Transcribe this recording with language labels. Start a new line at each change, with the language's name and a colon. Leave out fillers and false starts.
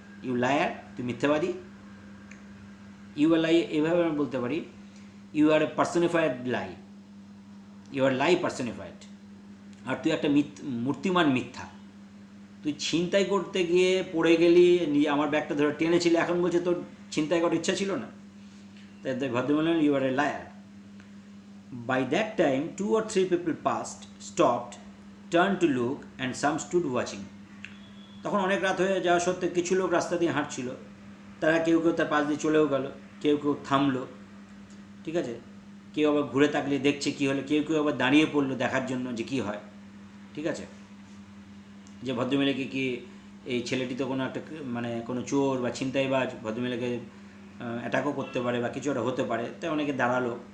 English: you liar,
Bangla: তুই মিথ্যাবাদী।
English: you are lie
Bangla: এইভাবে আমি বলতে পারি,
English: You are a personified lie. You are lie personified.
Bangla: আর তুই একটা মূর্তিমান মিথ্যা। তুই ছিনতাই করতে গিয়ে পড়ে গেলি, আমার ব্যাগটা ধরে টেনেছিলি, এখন বলছে তোর ছিনতাই করার ইচ্ছা ছিল না। তাই ভদ্রমহিলা,
English: You are a liar. By that time 2 or 3 people passed, stopped, turned to look, and some stood watching.
Bangla: তখন অনেক রাত হয়ে যাওয়া সত্ত্বেও কিছু লোক রাস্তা দিয়ে হাঁটছিল, তারা কেউ কেউ তার পাশ দিয়ে চলেও গেল, কেউ কেউ থামলো, ঠিক আছে, কেউ আবার ঘুরে তাকলে দেখছে কী হলো, কেউ কেউ আবার দাঁড়িয়ে পড়লো দেখার জন্য যে কী হয়, ঠিক আছে, যে ভদ্রমহিলাকে কি এই ছেলেটি তো কোনো একটা মানে কোনো চোর বা ছিনতাইবাজ, ভদ্রমহিলাকে অ্যাটাকও করতে পারে বা কিছু একটা হতে পারে, তাই অনেকে দাঁড়ালো।